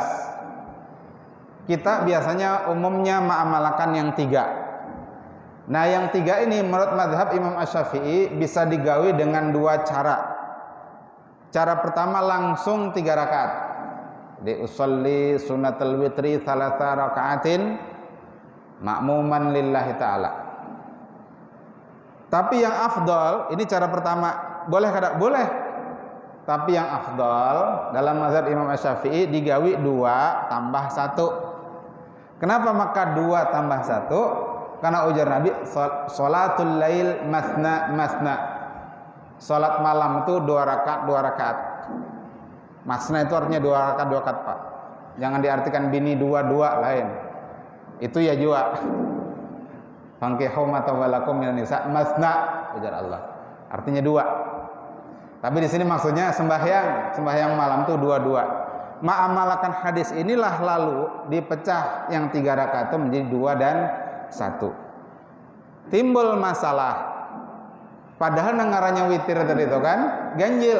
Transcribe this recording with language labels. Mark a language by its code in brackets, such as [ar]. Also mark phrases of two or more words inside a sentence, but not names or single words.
[bjn] Kita biasanya umumnya mengamalkan yang 3. Nah, yang 3 ini menurut mazhab Imam Asy-Syafi'i bisa digawi dengan 2 cara. Cara pertama langsung 3 rakaat. [ar] د أصلي سنة الوتر 3 ركعات مأموما لله تعالى. [bjn] Tapi yang afdal, ini cara pertama, boleh kada? Boleh. Tapi yang afdal dalam mazhab Imam Asy-Syafi'i digawi 2 tambah 1. Kenapa maka 2 tambah 1? Karena ujar Nabi, [ar] sholatul lail masna masna. [bjn] Salat malam itu 2 rakaat 2 rakaat. Masna itu artinya 2 rakaat 2 rakaat, Pak. Jangan diartikan bini 2 lain. Itu ya juga. [ar] فانكحوا ما طاب لكم من النساء مثنى, [bjn] ujar Allah. Artinya 2. Tapi di sini maksudnya sembahyang malam itu 2. Mengamalkan hadis inilah lalu dipecah yang 3 rakaat itu menjadi 2 dan 1. Timbul masalah. Padahal nengarannya witir tadi itu kan ganjil.